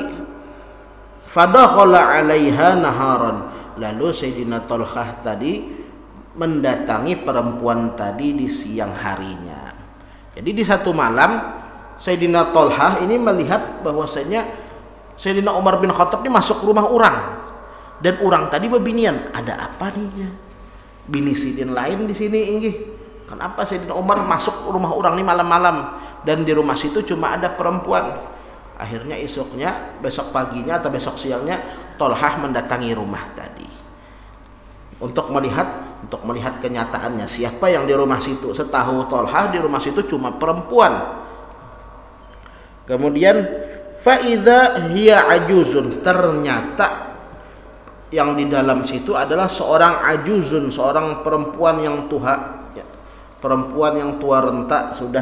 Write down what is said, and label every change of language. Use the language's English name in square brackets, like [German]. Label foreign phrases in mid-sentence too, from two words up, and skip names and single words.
[Arabic] فدخل عليها نهارا, [Indonesian] lalu Sayyidina Talhah tadi mendatangi perempuan tadi di siang harinya. Jadi di satu malam Sayyidina Talhah ini melihat bahwasanya Sayyidina Umar bin Khattab ini masuk rumah orang, dan orang tadi bebinian, ada apa nih? [Banjar] Bini sidin lain di sini inggih. [Indonesian] Kenapa Sayyidina Umar masuk rumah orang ini malam-malam, dan di rumah situ cuma ada perempuan? Akhirnya besok paginya atau besok siangnya Talhah mendatangi rumah tadi untuk melihat kenyataannya siapa yang di rumah situ. Setahu Talhah di rumah situ cuma perempuan. Kemudian [Arabic] فإذا هي عجوز, [Indonesian] ternyata yang di dalam situ adalah seorang ajuzun, seorang perempuan yang tua, perempuan yang tua renta sudah.